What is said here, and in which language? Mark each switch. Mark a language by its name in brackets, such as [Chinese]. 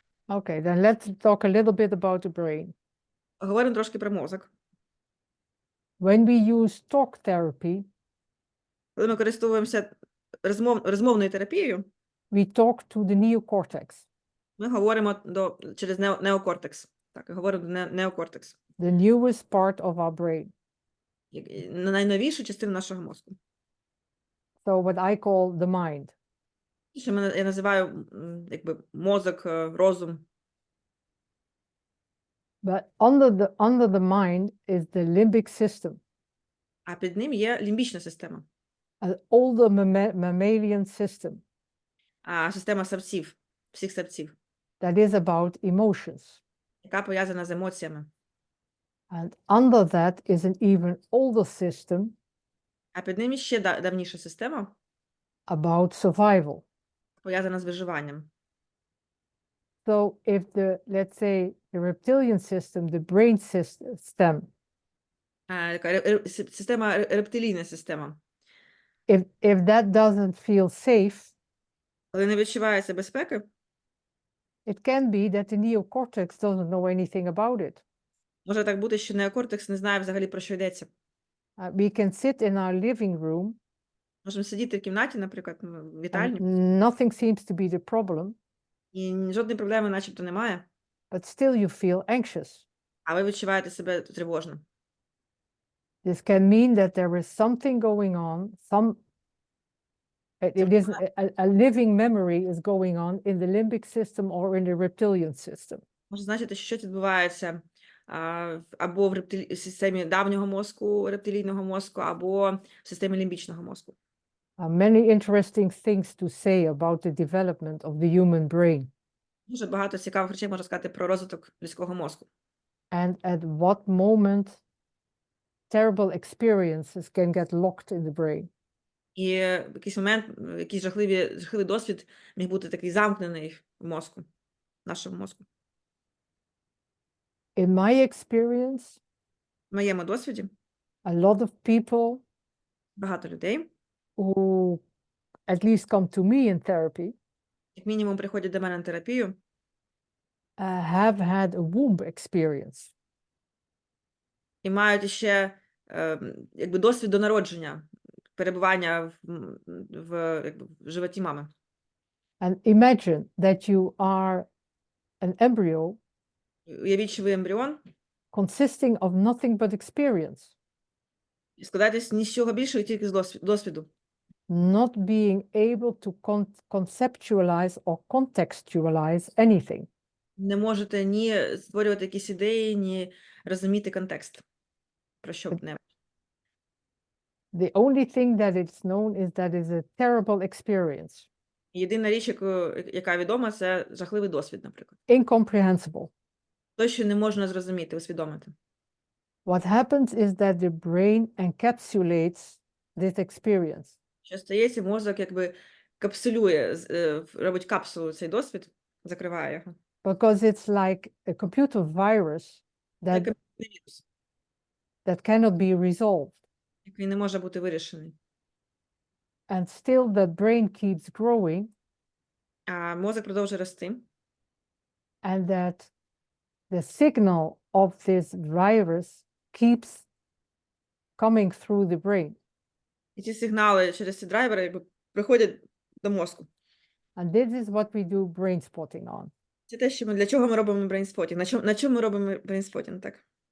[English] Okay, then let's talk a little bit about the brain. [Ukrainian] Говоримо трошки про мозок. [English] When we use talk therapy, [Ukrainian] Коли ми користуємося розмовною терапією, [English] we talk to the neocortex. [Ukrainian] ми говоримо через неокортекс. Так, говоримо до неокортекс. [English] The newest part of our brain. [Ukrainian] Найновішу частину нашого мозку. [English] So what I call the mind. [Ukrainian] Що я називаю якби мозок, розум. [English] But under the mind is the limbic system, [Ukrainian] А під ним є лімбічна система, [English] an older mammalian system [Ukrainian] система савців, всіх савців, [English] that is about emotions. [Ukrainian] яка пов'язана з емоціями. [English] And under that is an even older system [Ukrainian] А під ним ще давніша система, [English] about survival. [Ukrainian] пов'язана з виживанням. [English] So if let's say, the reptilian system, the brain system, [Ukrainian] Система рептилійна система. [English] if that doesn't feel safe, [Ukrainian] Коли не відчувається безпеки, [English] it can be that the neocortex doesn't know anything about it. [Ukrainian] може так бути, що неокортекс не знає взагалі, про що йдеться. [English] We can sit in our living room, [Ukrainian] Можемо сидіти в кімнаті, наприклад, в [English] and [Ukrainian] вітальні, [English] nothing seems to be the problem, [Ukrainian] і жодної проблеми начебто немає, [English] but still you feel anxious. [Ukrainian] а ви відчуваєте себе тривожно. [English] This can mean that there is something going on, it is a living memory is going on in the limbic system or in the reptilian system. [Ukrainian] Може значити, що щось відбувається або в системі давнього мозку, рептилійного мозку, або в системі лімбічного мозку. [English] Many interesting things to say about the development of the human brain. [Ukrainian] Дуже багато цікавих речей можна сказати про розвиток людського мозку. [English] And at what moment terrible experiences can get locked in the brain. [Ukrainian] І в якийсь момент, якийсь жахливий досвід міг бути такий замкнений в мозку, в нашому мозку. [English] In my experience, [Ukrainian] В моєму досвіді [English] a lot of people [Ukrainian] багато людей, [English] who at least come to me in therapy, [Ukrainian] як мінімум, приходять до мене на терапію, [English] have had a womb experience. [Ukrainian] і мають ще якби досвід до народження, перебування в животі мами. [English] And imagine that you are an embryo [Ukrainian] Уявіть, що ви ембріон, [English] consisting of nothing but experience, [Ukrainian] і складаєтесь ні з чого більшого, тільки з досвіду. [English] not being able to conceptualize or contextualize anything. [Ukrainian] Не можете ні створювати якісь ідеї, ні розуміти контекст. Про що б не. [English] The only thing that it's known is that it's a terrible experience, [Ukrainian] Єдина річ, яка відома, це жахливий досвід, наприклад. [English] incomprehensible. [Ukrainian] Те, що не можна зрозуміти, усвідомити. [English] What happens is that the brain encapsulates this experience. [Ukrainian] Що стається, мозок якби капсулює, робить капсулу цей досвід, закриває його. [English] Because it's like a computer virus [Ukrainian] Як [English] that [Ukrainian] вірус, [English] cannot be resolved. [Ukrainian] який не може бути вирішений. [English] And still the brain keeps growing, [Ukrainian] А мозок продовжує рости. [English] and that the signal of this virus keeps coming through the brain. [Ukrainian] І ці сигнали через ці драйвери якби приходять до мозку. [English] And this is what we do brainspotting on. [Ukrainian] Це те, що для чого ми робимо брейнспотінг. На чому ми робимо брейнспотінг, так?